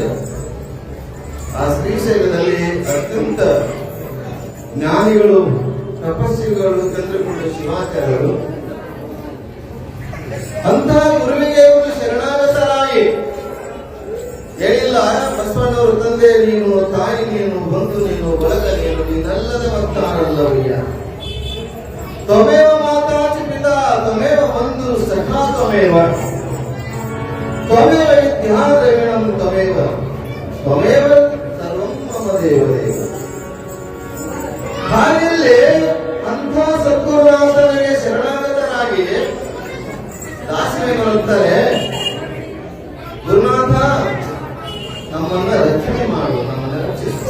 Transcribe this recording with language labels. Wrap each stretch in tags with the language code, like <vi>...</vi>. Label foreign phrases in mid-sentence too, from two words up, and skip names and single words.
<kn>ಆ ಶ್ರೀಶೈಲದಲ್ಲಿ ಅತ್ಯಂತ ಜ್ಞಾನಿಗಳು, ತಪಸ್ವಿಗಳು ಚಂದ್ರಗುಂಡ ಶಿವಾಚಾರ್ಯರು ಅಂತ ಗುರುವಿಗೆ ಒಂದು ಶರಣಾಗತರಾಗಿ ಹೇಳಿಲ್ಲ. ಬಸವಣ್ಣವರು ತಂದೆ ನೀನು, ತಾಯಿ ನೀನು, ಬಂಧು ನೀನು, ಬಳಗ ನೀನು, ನೀನಲ್ಲದ ಭಕ್ತಾರಲ್ಲವಯ್ಯ.</kn> <sa>ತ್ವಮೇವ ಮಾತಾಚಿ ಪಿತಾ ತ್ವಮೇವ ಬಂಧು ಸಖಾ ತ್ವಮೇವ, ತ್ವಮೇವ ವಿದ್ಯಾ ದ್ರವಿಣಂ ತ್ವಮೇವ, ತ್ವಮೇವ ಸರ್ವಂ ಮಮ ದೇವದೇವ.</sa> <kn>ಹಾಗೆಯಲ್ಲಿ ಅಂಥ ಸದ್ಗುರುನಾಥನಿಗೆ ಶರಣಾಗತರಾಗಿ ದಾಸಿಮಯ್ಯನವರು ಅಂತಾರೆ, ಗುರುನಾಥ ನಮ್ಮನ್ನ ರಕ್ಷಣೆ ಮಾಡು, ನಮ್ಮನ್ನ ರಕ್ಷಿಸು.</kn>